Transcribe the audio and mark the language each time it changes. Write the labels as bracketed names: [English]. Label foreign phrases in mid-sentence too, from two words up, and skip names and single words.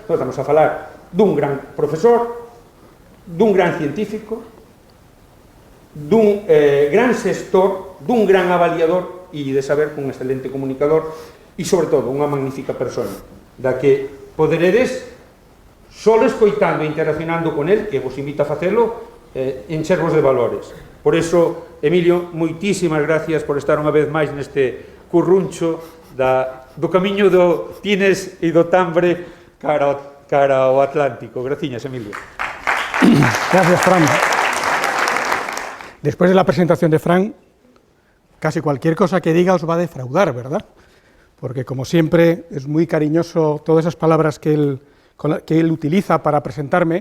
[Galician] Nós estamos a falar dun gran profesor, dun gran científico, dun gran xestor, dun gran avaliador e de saber un excelente comunicador e, sobre todo, unha magnífica persona da que poderedes, só escoitando e interaccionando con el, que vos invito a facelo, enchervos de valores. Por iso, Emilio, moitísimas gracias por estar unha vez máis neste curruncho do camiño do Tines e do Tambre cara ao Atlántico. Graciñas, Emilio. [Spanish] Gracias, Fran. Después de la presentación de Fran, casi cualquier cosa que diga os va a defraudar, ¿verdad? Porque, como siempre, es muy cariñoso todas esas palabras que él utiliza para presentarme.